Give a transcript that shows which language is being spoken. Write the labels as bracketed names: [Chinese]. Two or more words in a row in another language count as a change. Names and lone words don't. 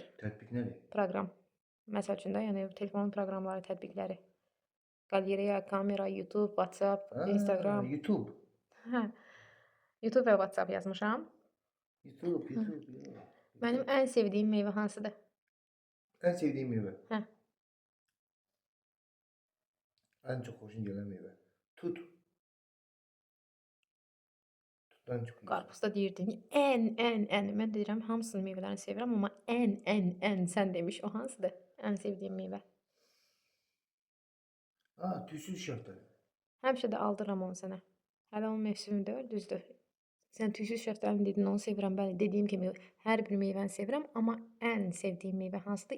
[Azerbaijani] Tətbiq nədir? Proqram. Məsəl üçün də, yəni telefonun proqramları, tətbiqləri. Qaleriya, kamera, YouTube, WhatsApp, Instagram. YouTube. Hə. YouTube və WhatsApp yazmışam. YouTube, Hə. YouTube. Ya. Mənim ən sevdiyim meyvə hansıdır? [Turkish] En sevdiğim meyve. [Azerbaijani] Hə. [Turkish] En çok hoşuna gelen meyve. Tut. Tuttan çok iyi. [Azerbaijani] Qarpız da deyirdin. Ən. Mən deyirəm hamısını meyvələrini sevirəm, amma ən sən demiş o hansıdır? Ən sevdiyim meyvə. [Turkish] Aa, tüysüz şeftali. [Azerbaijani] Həmişə də aldırıram onu sənə. Hələ onun mövsümü deyil, düzdür. Sən tüysüz şəftəlini dedin, onu sevirəm. Bəli, dediyim kimi hər bir meyvəni sevirəm, amma ən sevdiyim meyvə hansıdır?